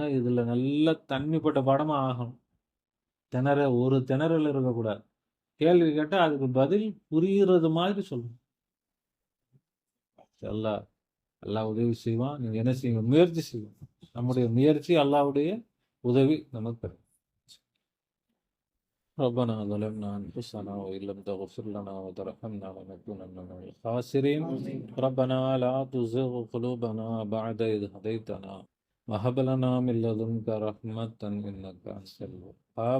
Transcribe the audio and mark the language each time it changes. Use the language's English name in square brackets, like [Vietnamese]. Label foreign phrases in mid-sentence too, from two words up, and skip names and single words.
[Tamil] இதுல நல்ல தண்ணிப்பட்ட பாடமா ஆகணும். ஒரு திணறல் இருக்கக்கூடாது. கேள்வி கேட்டால் அதுக்கு பதில் புரிகிறது மாதிரி சொல்லணும். அல்லாஹ் உதவி செய்வான். நீங்க என்ன செய்யுங்க, முயற்சி செய்வோம். நம்முடைய முயற்சி அல்லாஹ்வுடைய உதவி நமக்கு பெறும். [Arabic] ربنا ظلمنا أنفسنا وإن لم تغفر لنا وترحمنا لنكونن من الخاسرين. ربنا لا تزغ قلوبنا بعد إذ هديتنا وهب لنا من لدنك رحمة إنك أنت الوهاب.